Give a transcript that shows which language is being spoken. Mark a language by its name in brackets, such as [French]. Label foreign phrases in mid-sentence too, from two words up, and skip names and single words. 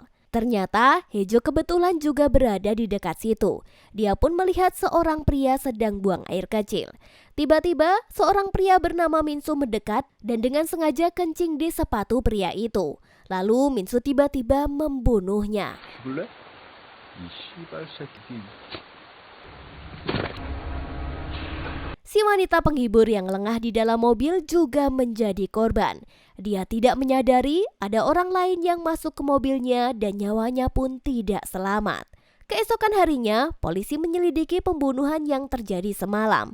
[Indonesian] Ternyata Hejo kebetulan juga berada di dekat situ. Dia pun melihat seorang pria sedang buang air kecil. Tiba-tiba seorang pria bernama Minsu mendekat dan dengan sengaja kencing di sepatu pria itu. Lalu Minsu tiba-tiba membunuhnya. [Korean] 죽을래? 이 씨발 새끼. [Indonesian] Si wanita penghibur yang lengah di dalam mobil juga menjadi korban. Dia tidak menyadari ada orang lain yang masuk ke mobilnya dan nyawanya pun tidak selamat. Keesokan harinya, polisi menyelidiki pembunuhan yang terjadi semalam.